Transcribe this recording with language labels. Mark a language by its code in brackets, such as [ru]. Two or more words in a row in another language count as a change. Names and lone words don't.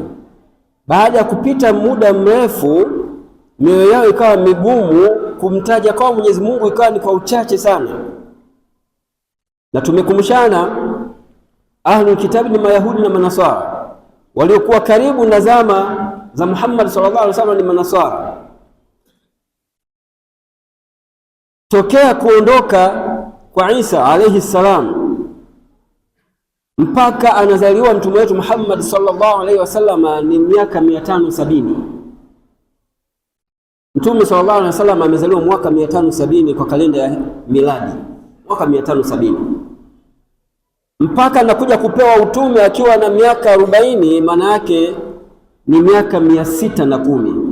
[sw] Baada ya kupita muda mrefu, mioyo yao ikawa migumu, kumtaja kwa Mwenyezi Mungu ikawa ni kwa uchache sana. Na tumekumshana [ar] أهل الكتاب [sw] ni Mayahudi na Manaswara, waliokuwa karibu na zama za Muhammad [ar] صلى الله عليه وسلم [sw] ni Manaswara. Tokea kuondoka kwa Isa [ar] عليه سلام [sw] mpaka anazaliwa mtume wetu Muhammad [ar] صلى الله عليه وسلم [sw] ni miaka 570. Mtume [ar] صلى الله عليه وسلم [sw] amezaliwa mwaka 570 kwa kalenda ya miladi, mwaka 570, mpaka anakuja kupewa utume akiwa na miaka 40, maana yake ni miaka 610.